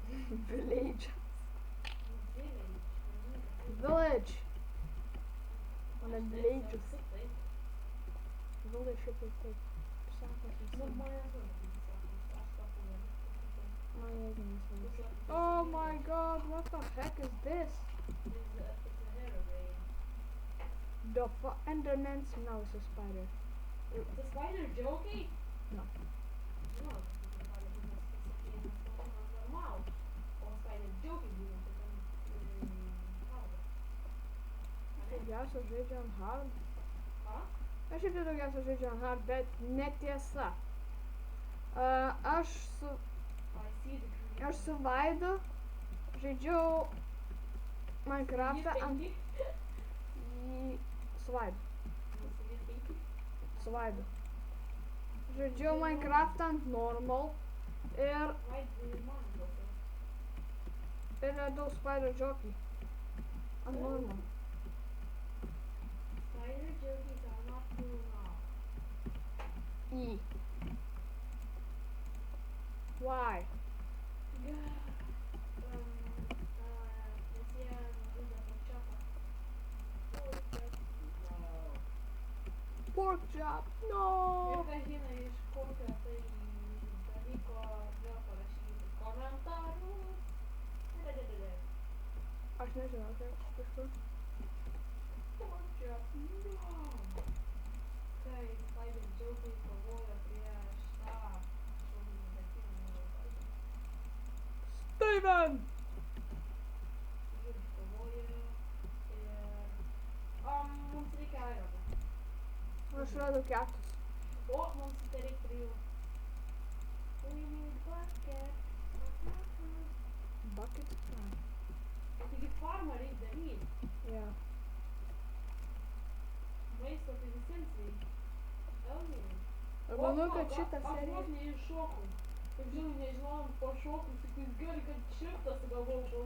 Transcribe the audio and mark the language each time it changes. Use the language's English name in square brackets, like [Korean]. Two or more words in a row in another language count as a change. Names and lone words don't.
[English] Village. Village. Village. [Lithuanian] O ne Aš taip, [English] villages. [Lithuanian] taip. Village šiaip taip sako. Nu, man nežinau, kaip jis sako, aš sakau, Man irgi nesvarbu. [English] It's Oh my god, what the heck is this? a aeroplane. The Enderman's mouse spider. The spider joking? No. No, the spider is normal. Or spider joking, you know, [Lithuanian] Daugiausia žaidžiam hard. Ką? Aš irgi daugiausia žaidžiam hard, bet netiesa. Aš su Vaidu žaidžiau Minecraftą ant... Su Vaidu. Žaidžiau Minecraftą ant normal ir radau [English] spider jockey. [Lithuanian] Ant normal. [English] Spider jokings are not cool now. E. Why? Pork chop. No. [Lithuanian] Ir kas žino iš kokio tai dalyko vėl parašykite komentarus. Aš nežinau, kaip kažkur. [English] Pork chop, no. [Lithuanian] Kai Spider Jokai kovojo prieš tą šaunį detektyvinį veidą. Steven! Ir kovojo ir... mums reikia aironą. Aš radau 4. O, mums tai reikia 3. [English] We need bucket. Bucket? [Lithuanian] Taigi farmą reikia daryti. [English] Yeah. [Lithuanian] Maisto tai visiems reikia. Elniai. Aš manau, kad šitą Aš seriją... vos neiššokau. Kaip žinau, nežinojom, pašokau, sakys, gerai, kad šriftą sugalvojau.